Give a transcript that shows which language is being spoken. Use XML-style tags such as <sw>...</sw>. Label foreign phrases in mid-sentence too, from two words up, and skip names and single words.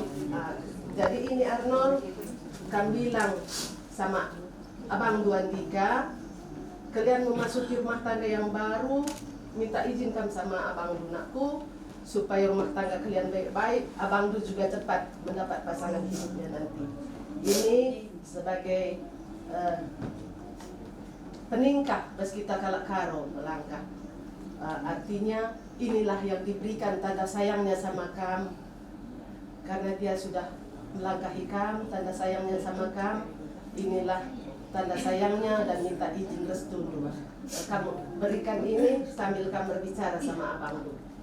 <id>Jadi ini Arnold, kamu bilang sama Abang Ndu Andika, kalian memasuki rumah tangga yang baru. Minta izin kamu sama Abang Ndu nakku supaya rumah tangga kalian baik-baik. Abang Ndu juga cepat mendapat pasangan hidupnya nanti. Ini sebagai peningkah</id> <btx>bas kita kalak karo</btx> <id>melangkah. Artinya inilah yang diberikan tanda sayangnya sama kamu. Karena dia sudah melangkahi kamu, tanda sayangnya sama kamu. Inilah tanda sayangnya dan minta izin restu dulu. Kamu berikan ini sambil kamu berbicara sama Abang Ndu.</id>